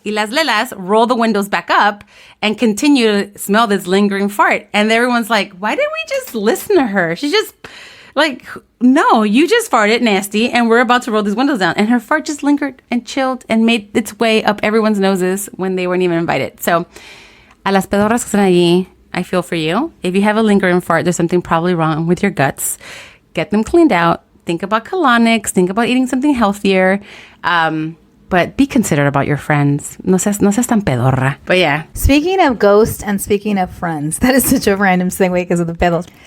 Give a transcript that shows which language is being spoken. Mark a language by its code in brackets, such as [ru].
[es] Y las lelas [en] roll the windows back up and continue to smell this lingering fart. And everyone's like, why didn't we just listen to her? She's just like, no, you just farted nasty and we're about to roll these windows down. And her fart just lingered and chilled and made its way up everyone's noses when they weren't even invited. [es] So, a las pedorras que están allí, [en] I feel for you. If you have a lingering fart, there's something probably wrong with your guts. Get them cleaned out. Think about colonics. Think about eating something healthier. But be considerate about your friends. [es] No seas tan pedorra. [en] But yeah. Speaking of ghosts and speaking of friends, that is such a random segue because of the pedos.